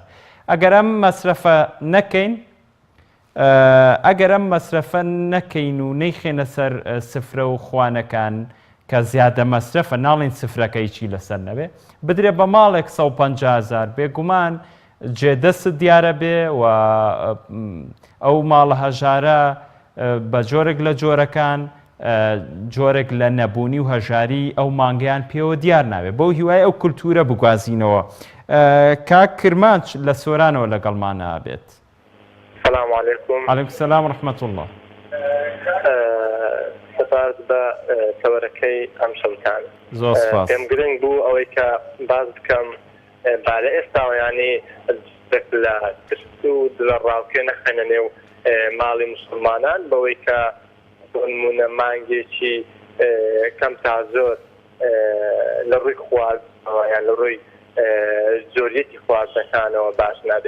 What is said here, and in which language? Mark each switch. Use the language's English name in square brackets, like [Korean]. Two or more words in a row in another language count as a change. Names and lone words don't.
[Central Kurdish] ئەگەر ئەم مەسرەفە نەکەین ئەگەر ئەم مەسرەفە نەکەین و نەیخێنە سەر سفرە و خوانەکان کە زیادە مەسرەفە ناڵین سفرەکەیکی لەسەر نەبێ بدرێ بە ماڵێک 150,000 بێگومان جێدەست دیارە بێ و ئەو ماڵە هەژارە بە جۆرێک لە جۆرەکان جۆرێک لە نەبوونی و هەژاری ئەو مانگیان پێوە دیار ناوێت بۆ هیوای ئەو کولتورە بگوازینەوە. کاک کرمانچ لە سۆرانەوە لەگەڵمانە بێت. [Arabic] السلام عليكم. عليكم السلام ورحمة الله. [Central Kurdish] سپاس بە تەوەرەکەی ئەم شەوتان. زۆر سپاس. پێم گرنگ بوو ئەوەی کە باز بکەم با لە ئێستا ینی لە ترس و دڵە ڕاوکێ نەخێنە نێو ماڵی مسلمانان بەوەی کە بۆنمونە مانگێکی کەم تا زۆر لە ڕووی خواردنەوە یان لە ڕووی زۆریەتی خواردنەکانەوە باش نابێت.